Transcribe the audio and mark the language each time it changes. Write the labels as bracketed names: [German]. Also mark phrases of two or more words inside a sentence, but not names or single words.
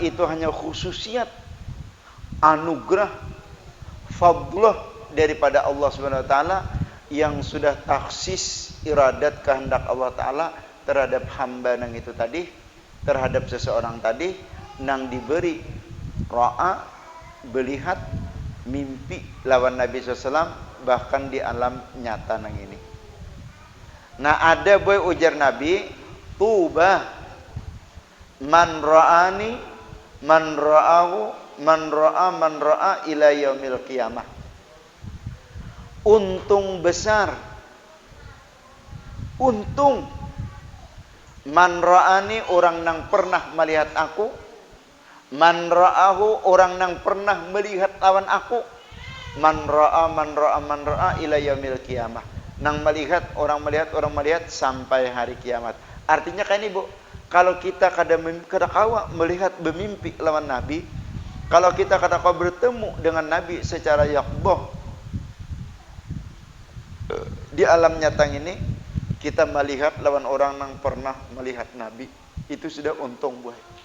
[Banjar] Itu hanya khususiat, anugerah, fadlah daripada Allah [Arabic] Subhanahu wa taala [Banjar] yang sudah taksis iradat kehendak Allah taala terhadap hamba nang itu tadi, terhadap seseorang tadi nang diberi ra'a, melihat mimpi lawan Nabi SAW bahkan di alam nyata nang ini. Nah ada boy ujar Nabi, [Arabic] tuba man ra'ani man ra'ahu man ra'a ila yaumil qiyamah. [Banjar] Untung besar, untung [Arabic] man ra'ani [Banjar] orang nang pernah melihat aku, [Arabic] man ra'ahu [Banjar] orang nang pernah melihat lawan aku, [Arabic] man ra'a ila yaumil qiyamah. [Banjar] Nang melihat orang melihat sampai hari kiamat. Artinya kan ini bu, kalau kita kadang melihat bermimpi lawan Nabi, kalau kita kadang bertemu dengan Nabi secara yaqdhah di alam nyata ini, kita melihat lawan orang yang pernah melihat Nabi, itu sudah untung buat.